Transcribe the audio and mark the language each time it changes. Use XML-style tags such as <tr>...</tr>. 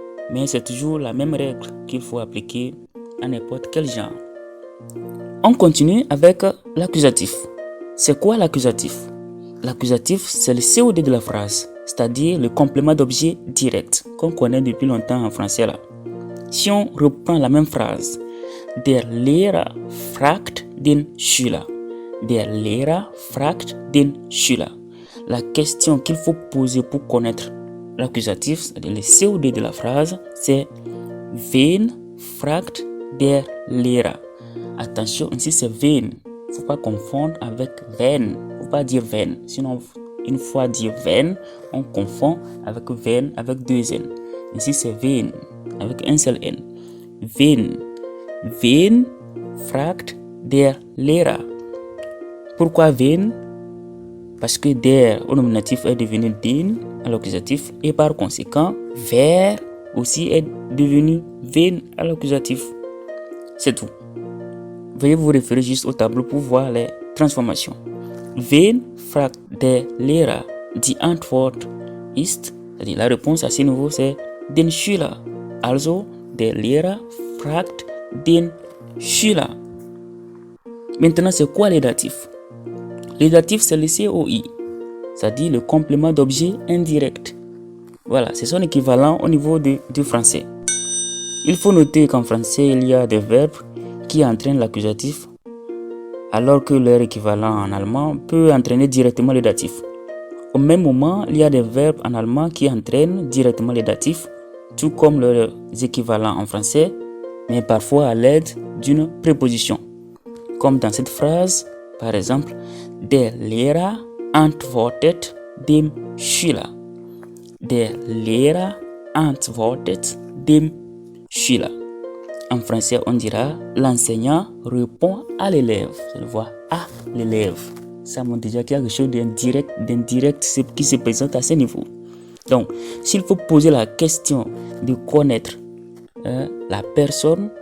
<fr>Mais c'est toujours la même règle qu'il faut appliquer à n'importe quel genre. On continue avec l'accusatif. C'est quoi l'accusatif? L'accusatif, c'est le COD de la phrase, c'est-à-dire le complément d'objet direct qu'on connaît depuis longtemps en français là. Si on reprend la même phrase,</fr> <de>der Lehrer fragt den Schüler, der Lehrer fragt den Schüler.</de> <fr>La question qu'il faut poser pour connaître l'accusatif, c'est-à-dire le COD de la phrase, c'est</fr> <de>wen fragt der Lehrer.</de> <fr>Attention, ici c'est wen. Il ne faut pas confondre avec wen. Il ne faut pas dire wen. Sinon, une fois dire wen, on confond avec wen avec 2 N. Ici, c'est wen avec un seul N. Wen.</fr> <de>Wen fragt der Lehrer.</de> <fr>Pourquoi wen? Parce que der au nominatif est devenu den à l'accusatif et par conséquent, wer aussi est devenu wen à l'accusatif. C'est tout. Veuillez vous référer juste au tableau pour voir les transformations.</fr> <de>Wen fragt der Lehrer? Die Antwort ist,</de> <fr>c'est-à-dire la réponse à ce niveau, c'est</fr> <de>den Schüler. Also, der Lehrer fragt den Schüler.</de> <fr>Maintenant, c'est quoi les datifs? Les datifs, c'est le COI, c'est-à-dire le complément d'objet indirect. Voilà, c'est son équivalent au niveau du français. Il faut noter qu'en français, il y a des verbes qui entraînent l'accusatif, alors que leur équivalent en allemand peut entraîner directement le datif. Au même moment, il y a des verbes en allemand qui entraînent directement le datif, tout comme leurs équivalents en français, mais parfois à l'aide d'une préposition. Comme dans cette phrase, par exemple,</fr> <de>der Lehrer antwortet dem Schüler. Der Lehrer antwortet dem Schüler.</de> <fr>En français, on dira l'enseignant répond à l'élève. Je le vois à l'élève. Ça montre déjà qu'il y a quelque chose d'indirect qui se présente à ce niveau. Donc, s'il faut poser la question de connaître la personne</fr>